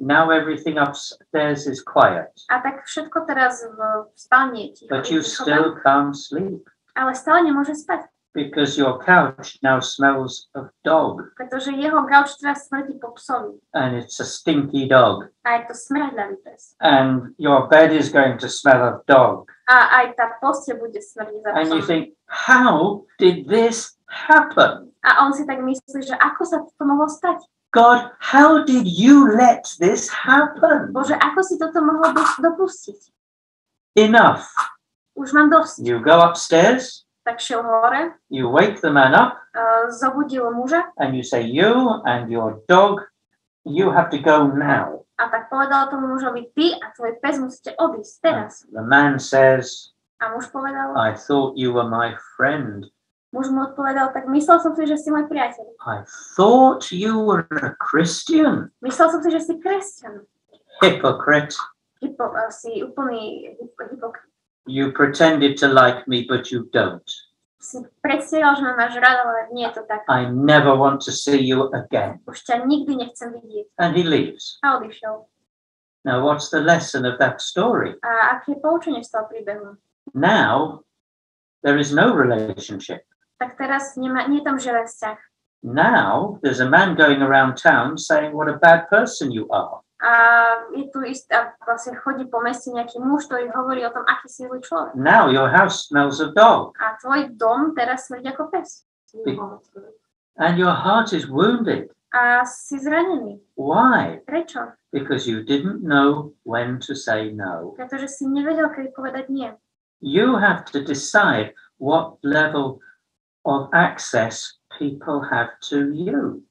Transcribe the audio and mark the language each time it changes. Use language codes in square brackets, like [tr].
[en] now everything upstairs is quiet, [sk] A tak všetko teraz v spálni je ticho. [en] but you [sk] je ticho [en] still [sk] tam, [en] can't sleep [sk] ale stále nemôže spať, [en] because your couch now smells of dog, [sk] pretože jeho gauč teraz smrdí po psovi. [en] and it's a stinky dog, [sk] A je to smradľavý pes. [en] and your bed is going to smell of dog. [sk] A aj tá posteľ bude smrdiť za [en] And you [sk] psom. [en] think, how did this happen? [sk] A on si tak myslí, že ako sa to mohlo stať? [en] God, how did you let this happen? [sk] Bože, ako si toto mohlo dopustiť? [en] Enough. [sk] Už mám dosť. [en] You go upstairs, [sk] Tak šiel hore, [en] you wake the man up, [sk] zobudil muža [en] and you say, you and your dog, you have to go now. [sk] a tak povedal tomu mužovi, ty a tvoj pes musíte odísť teraz. [en] The man says, [sk] A muž povedal, [en] I thought you were my friend. [sk] muž mu odpovedal, tak myslel som si, že si môj priateľ. [en] I thought you were a Christian. [sk] Myslel som si, že si kresťan. [en] Hypocrite. [sk] Si úplný hypokrit. [en] You pretended to like me, but you don't. [sk] Si predstieral, že ma máš rád, ale nie je to tak. [en] I never want to see you again. [sk] Už ťa nikdy nechcem vidieť. [en] And he leaves. [sk] A odišiel. [en] Now, what's the lesson of that story? [sk] A aké poučenie z toho príbehu? [en] Now, there is no relationship. [sk] Tak teraz nie je tam žiaden vzťah. [en] Now, there's a man going around town saying what a bad person you are. [sk] A je tu a vlastne chodí po meste nejaký muž, ktorý hovorí o tom, aký si zlý človek. [en] Now, your house smells of dog. [sk] A tvoj dom teraz smrdí ako pes. [en] And your heart is wounded. [sk] A si zranený. [en] Why? [sk] Prečo? [en] Because you didn't know when to say no. [sk] Pretože si nevedel, kedy povedať nie. [en] You have to decide what level of access people have to you.